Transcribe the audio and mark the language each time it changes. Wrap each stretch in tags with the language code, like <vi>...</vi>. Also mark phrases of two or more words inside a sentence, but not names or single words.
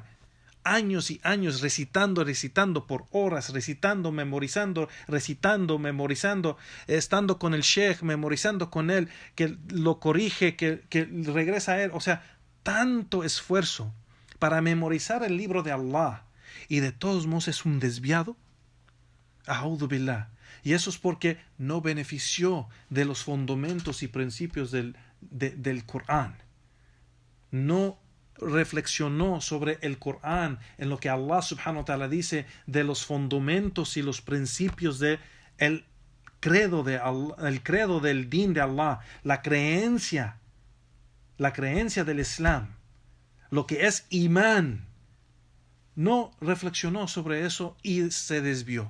<es>Años y años recitando por horas, recitando, memorizando, estando con el sheikh, memorizando con él, que lo corrige, que regresa a él. O sea, tanto esfuerzo para memorizar el libro de Allah y de todos modos es un desviado.</es> <ar>أعوذ بالله.</ar> <es>Y eso es porque no benefició de los fundamentos y principios del Corán. No reflexionó sobre el Corán, en lo que Allah</es> <ar>سبحانه وتعالى</ar> <es>dice de los fundamentos y los principios de el credo del din de Allah, la creencia del Islam, lo que es imán. No reflexionó sobre eso y se desvió.</es>